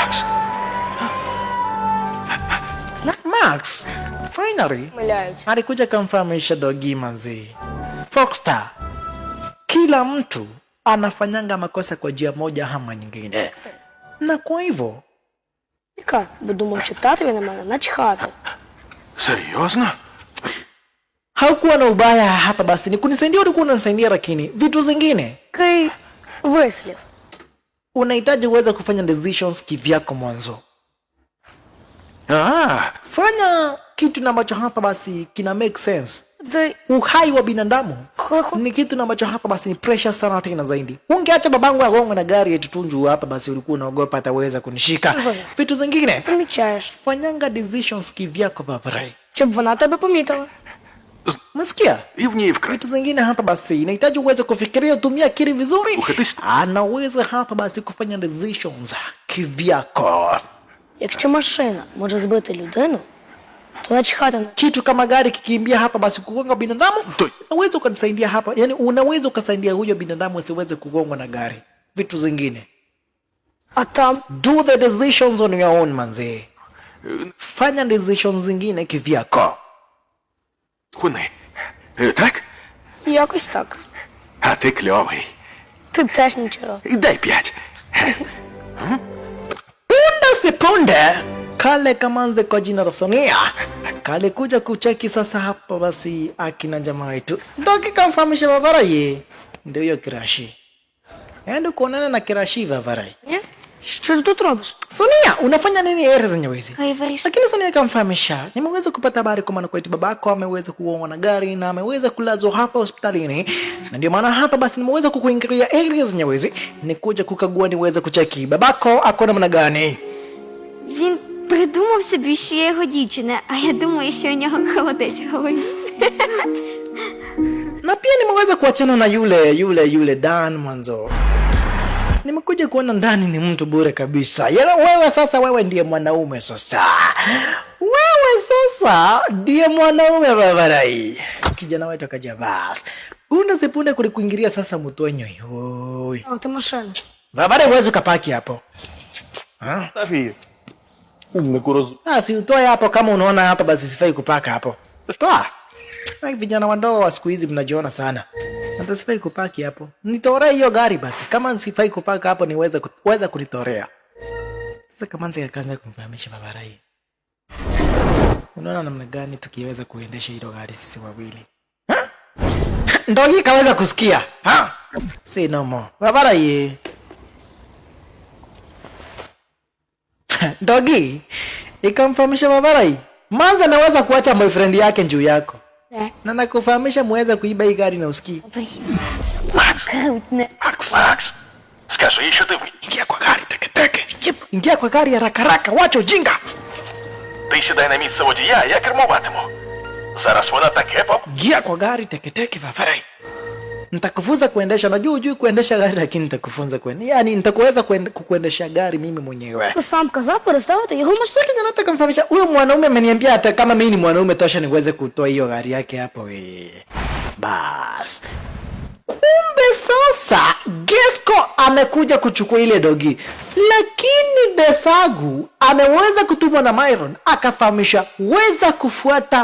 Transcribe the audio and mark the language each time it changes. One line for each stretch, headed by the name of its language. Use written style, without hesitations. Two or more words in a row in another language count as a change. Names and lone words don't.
English: Max finally
Ukrainian: Миляються.
Swahili: alikuja kumfahamisha dogi manzi, Foxstar, kila mtu anafanyanga makosa kwa njia moja ama nyingine, na kwa hivyo
Ukrainian: Яка? Бо думав, що татові на мене начхати. серйозно?
Swahili: haukuwa na ubaya hapa basi ni kunisaidia, ulikuwa unanisaidia, lakini vitu zingine
Ukrainian: Такий вислів.
Swahili: unahitaji uweze kufanya decisions kivyako mwanzo. Fanya kitu ambacho hapa basi kina
English: make sense.
Ukrainian: Ти
Swahili: Uhai wa binadamu
Ukrainian: коли
Swahili: ni kitu ambacho hapa basi ni pressure sana tena zaidi. Ungeacha babangu agonga na gari eti tunju hapa basi ulikuwa unaogopa ataweza kunishika. Vitu zingine
Ukrainian: помічаєш,
Swahili: fanyanga decisions kivyako Vavarai.
Ukrainian: щоб вона тебе помітила.
Swahili: Umesikia?
Ukrainian: І в ній вкрай.
Swahili: Vitu zingine hapa basi inahitaji uweze kufikiria, utumie akili vizuri.
Ukrainian: Слухатись.
Swahili: Anaweza hapa basi kufanya decisions kivyako.
Ukrainian: Якщо машина може збити людину, то начхати на
Swahili: Kitu kama gari kikimbia hapa basi kugonga binadamu, unaweza ukanisaidia hapa. Yani unaweza ukasaidia huyo binadamu asiweze kugongwa na gari. Vitu zingine.
Ukrainian: А там
English: Do the decisions on your own,
Swahili: manzi. Fanya decisions zingine kivyako.
Ukrainian: Хуни. Так? якось так. А ти кльовий. Ти теж нічого. І дай 5.
Swahili: Punde si punde kale kamanze kwa jina la Sonia kale kuja kucheki sasa hapa basi akina jamaa wetu ndoki kamfahamisha Vavarai ndio hiyo Kirashi. Endo kuonana na Kirashi Vavarai.
Ukrainian: Ні? Що ти тут робиш?
Swahili: Sonia, unafanya nini ere zenye wezi?
Ukrainian: Вирішив.
Swahili: Lakini Sonia kamfahamisha, nimeweza kupata habari kwamba Nakweti babako ameweza kuongwa na gari na ameweza kulazwa hapa hospitalini. Na ndio maana hapa basi nimeweza kukuingilia area zenye wezi, nikuja kukagua niweze kucheki babako ako namna gani.
Ukrainian: Він придумав собі, що я його дівчина, а я думаю, що у нього холодець в голові.
Swahili: Na pia nimeweza kuachana na yule Dan mwanzo. Nimekuja kuona ndani ni mtu bure kabisa. Yala wewe sasa, wewe ndiye mwanaume sasa. Wewe sasa ndiye mwanaume Vavarai. Kijana wetu akaja basi. Punde sipunde kulikuingilia sasa mtonyo. Yoi.
Ukrainian: А, ти машина.
Swahili: Vavarai huwezi ukapaki hapo. Ha?
Ukrainian: Тафі. Умнику роз...
Swahili: Si utoe hapo kama unaona hapa basi sifai kupaka hapo. Toa. Hai vijana wadogo wa siku hizi mnajiona sana. Hata sifai kupaki hapo. Nitorea hiyo gari basi. Kama sifai kupaka hapo niweza kunitorea. Sasa kama nzi akaanza kumfahamisha Vavarai. Unaona namna gani tukiweza kuendesha hilo gari sisi wawili? Ha? Ndogi kaweza kusikia. Ha?
English: Say no more.
Swahili: Vavarai. Ndogi ikamfahamisha Vavarai. Manza naweza kuacha boyfriend yake juu yako. Na nakufahamisha muweza kuiba hii gari na usikii.
Ukrainian: Макс, Крутне. Макс, скажи, що ти
Swahili: Ingia kwa gari teketeke. Ingia kwa gari haraka, wacha ujinga.
Ukrainian: Ти сідай на місце водія, я кермуватиму. Зараз вона таке поп...
Swahili: Ingia kwa gari teketeke Vavarai. Nitakufunza kuendesha, najua hujui kuendesha gari lakini nitakufunza kuendesha. Yaani nitakuweza kuendesha gari mimi mwenyewe.
Ukrainian: Ти сам казав переставити його машину.
Swahili: Lakini nataka kumfahamisha huyo mwanaume ameniambia hata kama mimi ni mwanaume tosha niweze kutoa hiyo gari yake hapo we. Bas. Kumbe sasa Gesko amekuja kuchukua ile dogi. Lakini Desagu ameweza kutumwa na Myron akafahamisha weza kufuata